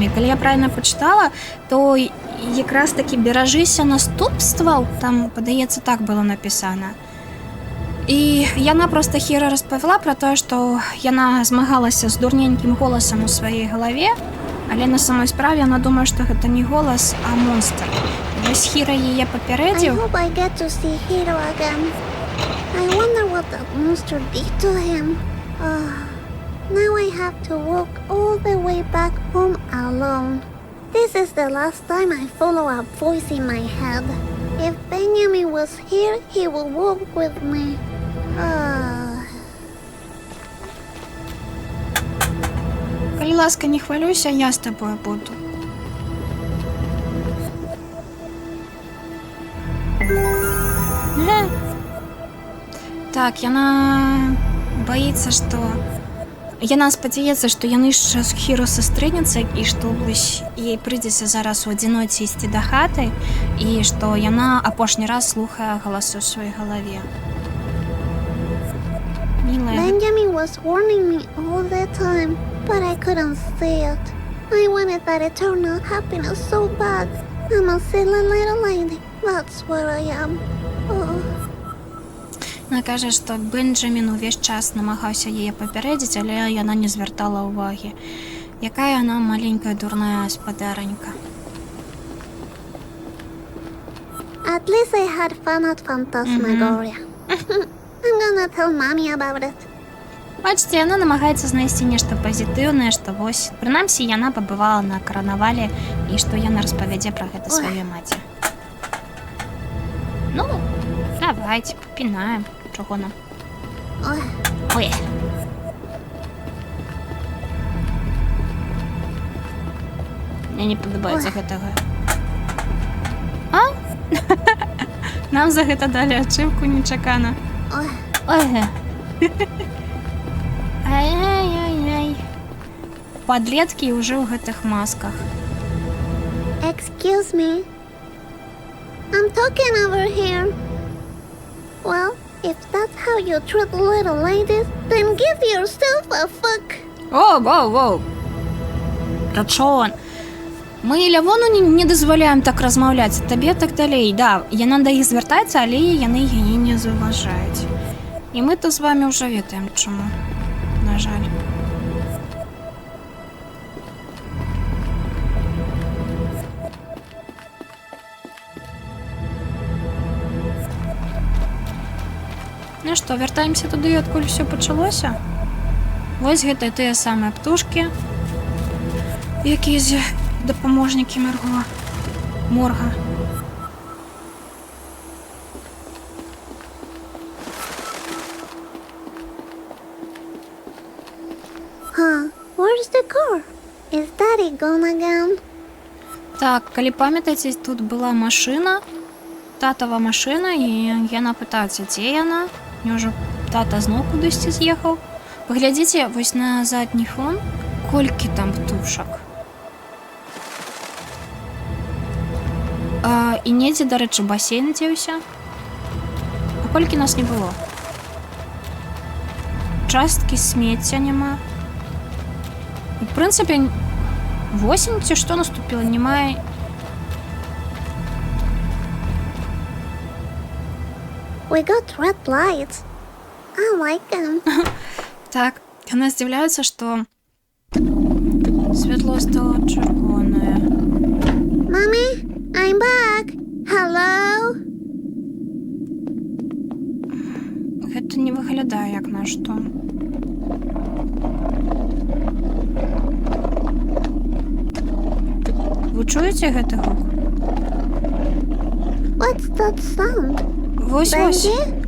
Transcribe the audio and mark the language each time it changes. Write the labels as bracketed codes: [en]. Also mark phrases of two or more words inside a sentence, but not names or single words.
[be] Калі я правільна пачытала, то якраз такі беражыся наступстваў, там, падаецца, так было напісана. І яна проста Хіра распавяла пра тое, што яна змагалася з дурненькім голасам у сваёй галаве, але на самой справе яна думае, што гэта не голас, а монстр. Вось Хіра яе папярэдзіў. [en] I hope I get to see Hiro again. I wonder what that monster did to him. Now I have to walk all the way back home alone. This is the last time I follow a voice in my head. If Benjamin was here, he would walk with me. [be] Калі ласка, не хвалюйся, я з табою буду. Так, яна боится, што... Яна спадзяецца, што яны яшчэ з Хіро сустрэнуцца і што вось ей прыйдзецца зараз у адзіноце ісці да хаты і што яна апошні раз слухае галасы ў сваёй галаве. Милая. [en] Benjamin was warning me all the time, but I couldn't see it. I wanted that eternal happiness so bad. I'm a silly little lady. That's what I am. [be] Яна кажа, што Бенджамін увесь час намагаўся яе папярэдзіць, але яна не звяртала ўвагі. Якая яна маленькая дурная спадаранька. [en] At least I had fun at Phantasmagoria. I'm gonna tell mommy about it. [be] Бачите, яна намагаецца знайсці нешта пазітыўнае, што вось, прынамсі, яна пабывала на карнавале і што яна распавядзе пра гэта сваёй маці. Ну, давайте, папінаем. Чого нам? Ой, Ой. Мне не падабаецца гэтага. А? Нам за гэта далі ачыўку нечакана. ой. Ой. Ай-яй-яй-яй. Падлеткі ўжо ў гэтых масках. [en] Excuse me. I'm talking over here. Well, if that's how you treat little ladies, then give yourself a fuck. [be] Воу. Рачон. Мы Лявону не дазваляем так размаўляць, табе так далей. Да, яна да іх звяртаецца, але яны яе не заўважаюць. І мы то з вамі ўжо ведаем, чаму. На жаль. Ну што, вяртаемся туды, адкуль усё пачалося? Вось гэта тыя самыя птушкі, якія дапаможнікі морга. [en] Huh, where's the car? Is Daddy gone again? [be] Так, калі памятаеце, тут была машына, татава машына, і яна пытаецца, дзе яна? Няўжо тата зноў кудысьці з'ехаў? Паглядзіце вось на задні фон, колькі там птушак. І недзе, дарэчы, басейн дзеўся. А колькі нас не было? Часткі смецця няма. У прынцыпе, восень ці што наступіла, немає. [en] We got red lights. I like them. [be] Так, яны здзіўляюцца, што святло стало чырвонае. [en] Mommy, I'm back. Hello? [be] Гэта не выглядае як на што. Вы чуеце гэты гук? [en] What's that sound? [be] Вось. Бэнджі?